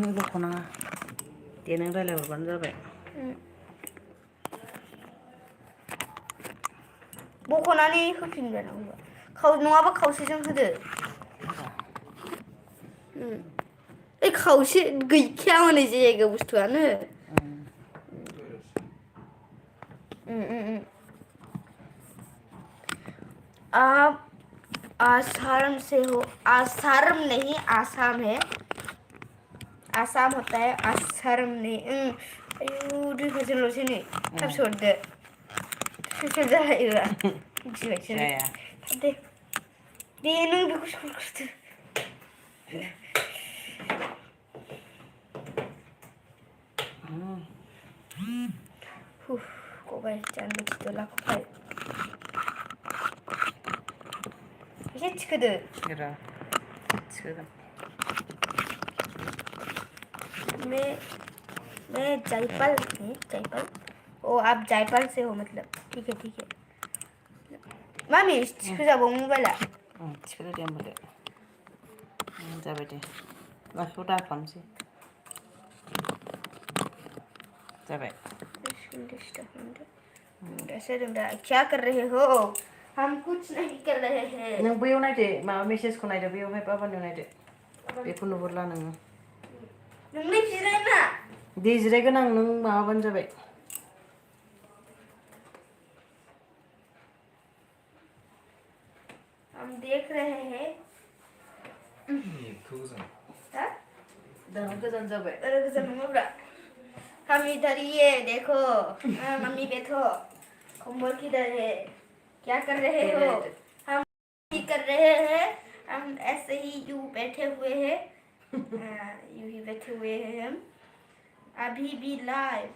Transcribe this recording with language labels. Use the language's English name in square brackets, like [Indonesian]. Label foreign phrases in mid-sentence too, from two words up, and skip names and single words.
[Bodo] बख'नाङा दे नों रायज्लायहरबानो जाबाय बख'नानै होफिनगोन नङाबा खावसेजों होदो ओइ खावसे गैखाया हनै जायगायाव बुस्थुआनो [Hindi] आप आसाम से हो आसाम नहीं आसाम है आसाम होता है आसाम नहीं [Bodo] आयु दैखौसोल'सै नै थाब सोहरदो सोर जालायोबा मिथिबायसो दे नों बेखौ सोहरग्रोदो गबाय जानो थिखो लाख'बाय एसे थिखोदो थिखोगोन [Hindi] मैं जायपल ओ आप जायपल से हो मतलब ठीक है [Bodo] मामी थिखो जाबाव मबाइला थिखोदो दे होमबालाय जाबाय दे लाखिखौ दाखालामसै जाबाय [Hindi] क्या कर रहे हो? हम कुछ नहीं कर रहे हैं। [Bodo] नों बैयाव नायदो माबा मेसेजखौ नायदो बैयावहाय बाबानियाव नायदो बेखौ नुहुरला नोङो नोंलाय जिरायना। दे जिरायगोन आं नों माबाबानो जाबाय [Hindi] हम देख रहे हैं। हाँ? [Bodo] दाना गोजान जाबाय [Hindi] अरे [Bodo] गोजान नङाब्रा। [Hindi] हम इधर ही है देखो। हाँ, मम्मी बैठो। होमवर्क किधर है? क्या कर रहे हो? हम ही कर रहे हैं। हम ऐसे ही यूं बैठे हुए हैं। यूं ही बैठे हुए हैं हम। अभी भी लाइव।